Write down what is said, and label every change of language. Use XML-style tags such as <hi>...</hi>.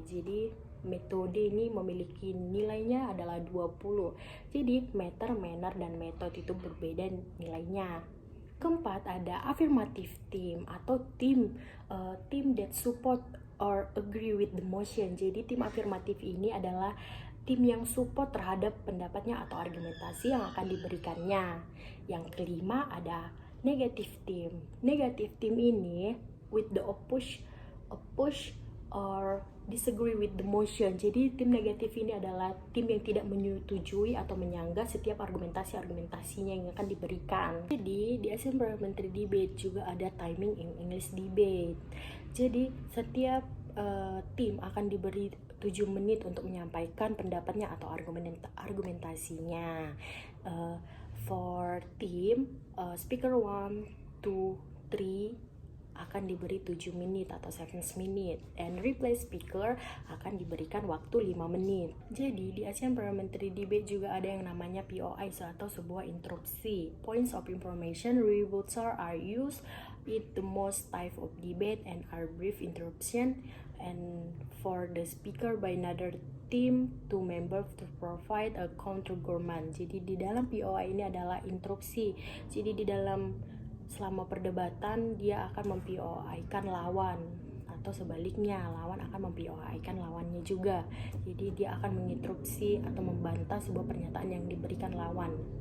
<id>Jadi metode ini memiliki nilainya adalah 20. Jadi matter, manner, dan method itu berbeda nilainya. Keempat, ada</id> <en>affirmative team atau team that support or agree with the motion.</en> <id>Jadi tim afirmatif ini adalah tim yang support terhadap pendapatnya atau argumentasi yang akan diberikannya. Yang kelima, ada negative team.</id> <en>Negative team ini with the oppose or disagree with the motion.</en> <id>Jadi tim negatif ini adalah tim yang tidak menyetujui atau menyanggah setiap argumentasinya yang akan diberikan. Jadi di Asian Parliamentary Debate juga ada</id> <en>timing in English debate.</en> <id>Jadi setiap tim akan diberi 7 menit untuk menyampaikan pendapatnya atau argumentasinya.</id> <en>For team,</en> <id>speaker 1, 2, 3 akan diberi 7 menit atau 7 menit,</id> <en>and reply speaker</en> <id>akan diberikan waktu 5 menit. Jadi di Asian Parliamentary Debate juga ada yang namanya POI atau sebuah interupsi.</id> <en>Points of information rebuttal are used in the most type of debate and are brief interruption, and for the speaker by another team to member to provide a counter argument.</en> <id>Jadi di dalam POI ini adalah interupsi. Jadi di dalam selama perdebatan dia akan mem-POI-kan lawan, atau sebaliknya lawan akan mem-POI-kan lawannya juga. Jadi dia akan menginterupsi atau membantah sebuah pernyataan yang diberikan lawan.</id>